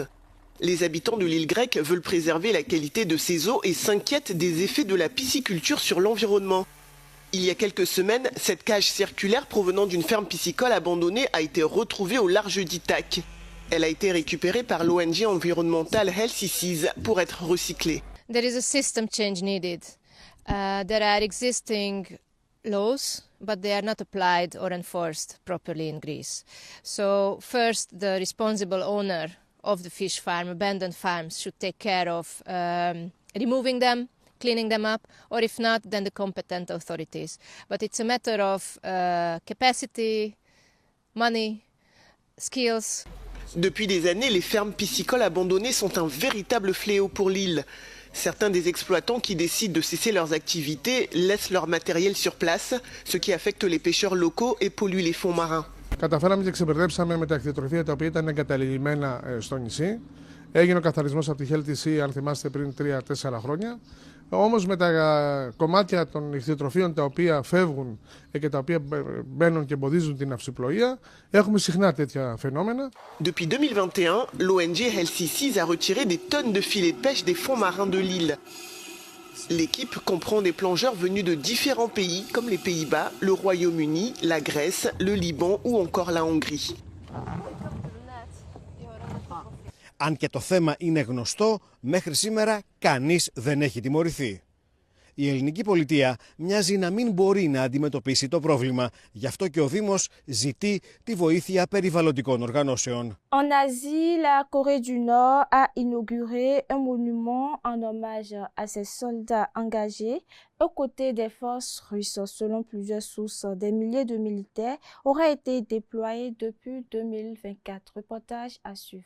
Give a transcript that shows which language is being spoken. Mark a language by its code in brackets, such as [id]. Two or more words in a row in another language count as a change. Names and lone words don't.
[fr] Les habitants de l'île grecque veulent préserver la qualité de ses eaux et s'inquiètent des effets de la pisciculture sur l'environnement. Il y a quelques semaines, cette cage circulaire provenant d'une ferme piscicole abandonnée a été retrouvée au large d'Ithaque. Elle a été récupérée par l'ONG environnementale Healthy Seas pour être recyclée. [en] There is a system change needed. There are existing laws, but they are not applied or enforced properly in Greece. So first, the responsible owner of the fish farm, abandoned farms, should take care of removing them, cleaning them up, or if not, then the competent authorities. But it's a matter of capacity, money, skills. [fr] Depuis des années, les fermes piscicoles abandonnées sont un véritable fléau pour l'île. Certains des exploitants qui décident de cesser leurs activités laissent leur matériel sur place, ce qui affecte les pêcheurs locaux et pollue les fonds marins. [el] Καταφέραμε και ξεμπερδέψαμε με τα κτηνοτροφία τα οποία ήταν εγκαταλειμμένα στο νησί. Έγινε ο καθαρισμός από τη Healthy, αν θυμάστε, πριν 3-4 χρόνια. Όμως με τα κομμάτια των κτηνοτροφίων τα οποία φεύγουν και τα οποία μπαίνουν και εμποδίζουν την αυσιπλοεία, έχουμε συχνά τέτοια φαινόμενα. [fr] Depuis 2021, l'ONG Healthy Seas a retiré des tonnes de filets de pêche des fonds marins de l'île. L'équipe comprend des plongeurs venus de différents pays comme les Pays-Bas, le Royaume-Uni, la Grèce, le Liban ou encore la Hongrie. [el] Αν και το θέμα είναι γνωστό, μέχρι σήμερα κανείς δεν έχει τιμωρηθεί. Η ελληνική πολιτεία μοιάζει να μην μπορεί να αντιμετωπίσει το πρόβλημα. Γι' αυτό και ο Δήμος ζητεί τη βοήθεια περιβαλλοντικών οργανώσεων. [fr] En Asie, la Corée du Nord a inauguré un monument en hommage à ses soldats engagés aux côtés des forces russes. Selon plusieurs sources, des milliers de militaires auraient été déployés depuis 2024. Reportage à suivre.